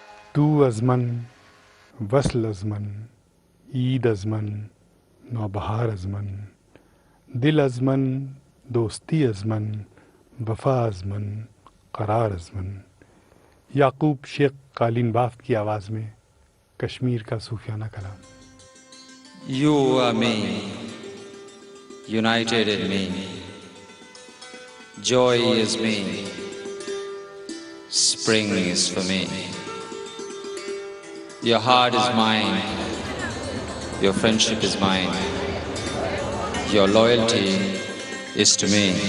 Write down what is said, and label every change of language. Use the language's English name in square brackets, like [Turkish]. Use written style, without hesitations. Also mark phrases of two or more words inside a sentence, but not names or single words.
[Persian] تو از من، وصل از من، عید از من، نوبهار از من، دل از من، دوستی از من، وفا از من، قرار از من. [Hindi] याकूब शेख कालीन बाफ्त की आवाज़ में कश्मीर का सूफियाना कलाम। [English] You are me, united in me. Joy is me, spring is for me. Your heart is mine, your friendship is mine, your loyalty is to me.